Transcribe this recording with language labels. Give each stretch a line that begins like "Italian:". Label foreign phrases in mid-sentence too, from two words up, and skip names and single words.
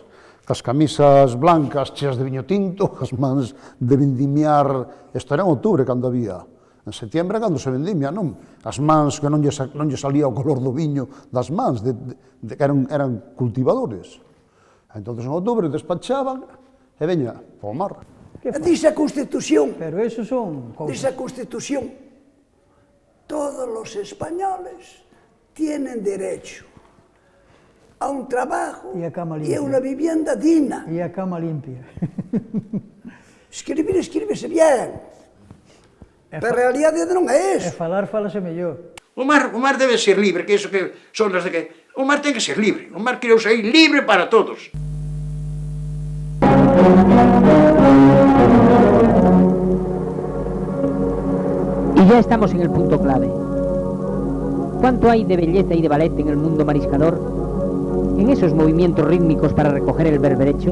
Galician: Cas camisas blancas, cheas de viño tinto, as mans de vendimiar, isto era en outubro cando había, en setiembre cando se vendimia, non? As mans que non lle salía o color do viño das mans, que eran cultivadores. Entón, en outubro despachaban e veña, ao mar. Dice a Constitución, Pero eso son dice cousas.
Spanish: a Constitución, todos los españoles tienen derecho a un trabajo Y a cama y limpia. a una vivienda digna.
Galician: E a cama limpia. Escríbese bien. Pero a realidade non é E eso. falase mellor. O mar debe ser libre, que iso que son das de que... O mar ten que ser libre. O mar creouse aí libre para todos.
Spanish: Y ya estamos en el punto clave. ¿Cuánto hay de belleza y de ballet en el mundo mariscador? En esos movimientos rítmicos para recoger el berberecho.